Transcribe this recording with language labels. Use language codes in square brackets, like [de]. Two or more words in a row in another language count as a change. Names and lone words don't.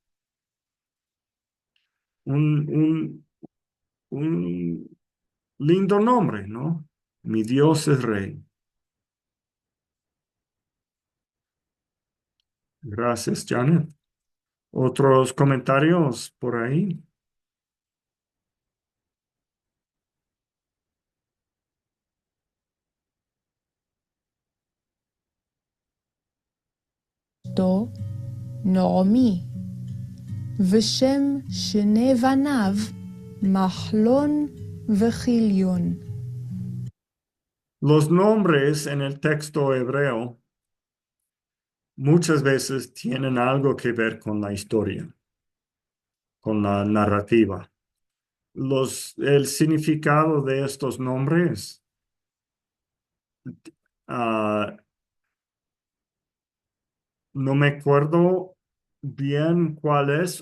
[es] Un, un, un lindo nombre, ¿no? Mi Dios es rey. Gracias, Janet. ¿Otros comentarios por ahí? [he] אשתו נעמי, ושם שני בניו מחלון וכיליון. [es] Los nombres en el texto hebreo muchas veces tienen algo que ver con la historia, con la narrativa. El significado de estos nombres, ah, no me acuerdo bien cuál es.